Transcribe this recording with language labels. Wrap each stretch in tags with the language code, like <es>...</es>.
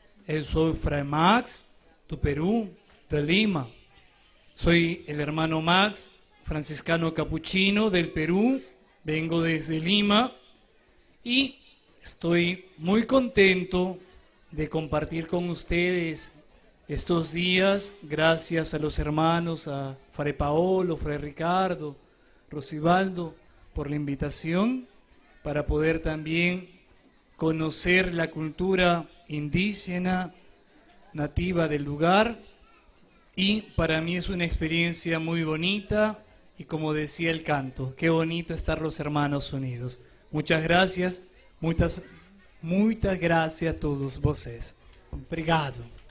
<pt>Eu sou Fray Max, do Perú, de Lima.</pt> <es>Soy el hermano Max, franciscano capuchino del Perú. Vengo desde Lima y estoy muy contento de compartir con ustedes estos días, gracias a los hermanos, a Fray Paolo, Fray Ricardo, Rosibaldo, por la invitación, para poder también conocer la cultura indígena nativa del lugar. Y para mí es una experiencia muy bonita y, como decía el canto, qué bonito estar los hermanos unidos. Muchas gracias, muchas gracias a todos</es> <pt>vocês. Obrigado.</pt>